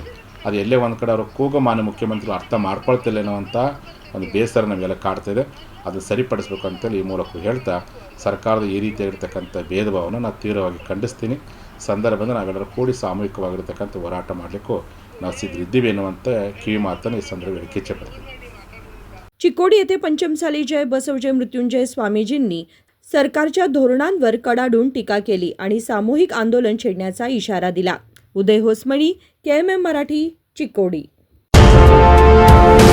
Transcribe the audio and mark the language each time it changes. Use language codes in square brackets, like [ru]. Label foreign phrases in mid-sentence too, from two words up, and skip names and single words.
[kn] ಅದು ಎಲ್ಲೇ ಒಂದು ಕಡೆ ಅವರು ಕೂಗು ಮಾನ್ಯ ಮುಖ್ಯಮಂತ್ರಿಗಳು ಅರ್ಥ ಮಾಡ್ಕೊಳ್ತಿಲ್ಲ ಅನ್ನುವಂಥ ಒಂದು ಬೇಸರ ನಮಗೆಲ್ಲ ಕಾಡ್ತಾಯಿದೆ, ಅದು ಸರಿಪಡಿಸಬೇಕು ಅಂತೇಳಿ ಈ ಮೂಲಕ ಹೇಳ್ತಾ ಸರ್ಕಾರದ ಈ ರೀತಿಯಾಗಿರ್ತಕ್ಕಂಥ ಭೇದ ಭಾವನ ನಾನು ತೀವ್ರವಾಗಿ ಖಂಡಿಸ್ತೀನಿ। ಸಂದರ್ಭದಲ್ಲಿ ನಾವೆಲ್ಲರೂ ಕೂಡಿ ಸಾಮೂಹಿಕವಾಗಿರ್ತಕ್ಕಂಥ ಹೋರಾಟ ಮಾಡಲಿಕ್ಕೂ ನಾವು ಸಿದ್ಧರಿದ್ದೀವಿ ಎನ್ನುವಂಥ ಕಿವಿ ಮಾತನ್ನು ಈ ಸಂದರ್ಭದಲ್ಲಿ ಇಚ್ಛೆಪಡ್ತೀನಿ। [mr] चिकोडी येथे पंचमसाली जय बसवजय मृत्युंजय स्वामीजींनी सरकारच्या धोरणांवर कडाडून टीका केली आणि सामूहिक आंदोलन छेडण्याचा इशारा दिला। उदय होसमणी, KMM मराठी, चिकोडी।